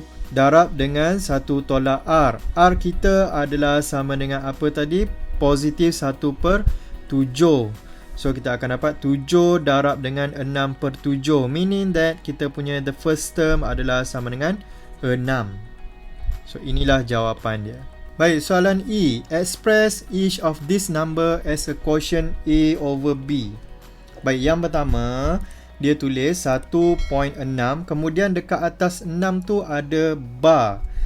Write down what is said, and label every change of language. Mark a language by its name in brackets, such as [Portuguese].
[Malay] darab dengan 1 tolak R. R kita adalah sama dengan apa tadi? Positif 1/7. So kita akan dapat 7 darab dengan 6/7. [English] Meaning that [Malay] kita punya [English] the first term [Malay] adalah sama dengan 6. So inilah jawapan dia. Baik, soalan E. [English] Express each of this number as a quotient A over B. [Malay] Baik, yang pertama dia tulis 1.6, kemudian dekat atas 6 tu ada bar.